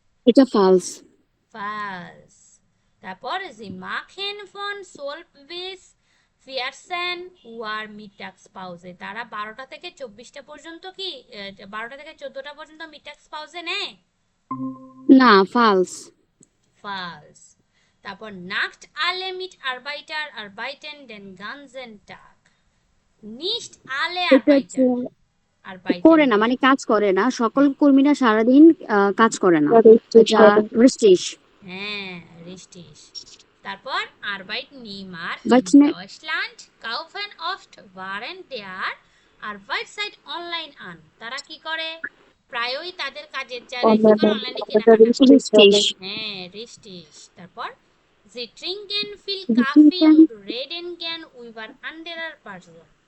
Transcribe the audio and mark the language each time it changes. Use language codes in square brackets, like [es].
[bn] এটা false. False তারপর [de] sie machen von 12 bis 14 Uhr Mittagspause [bn] তারা 12টা থেকে 24টা পর্যন্ত কি 12টা থেকে 14টা পর্যন্ত মিটাক্স পাউজে নেয় না ফলস। ফলস তারপর [de] নাক্ট alle Mitarbeiter arbeiten den ganzen Tag নিস্ট আলে [bn] এটা হচ্ছে করে না, [de] আরবাইটেন [bn] মানে কাজ করে না, সকল কর্মীরা সারাদিন কাজ করে না, এটা রিস্টিস। হ্যাঁ, [de] richtig. [bn] তারপর [de] Arbeitnehmer in [en] but [de] Deutschland kaufen oft während der Arbeitszeit online an. [bn] তারা কি করে? প্রায়ই তাদের কাজের জায়গায় কি করে? অনলাইনে কেনাকাটা করে। [de] রিস্টিস। [bn] হ্যাঁ, [de] richtig. [bn] তারপর [de] Sie trinken viel Kaffee und reden gern über andere Personen.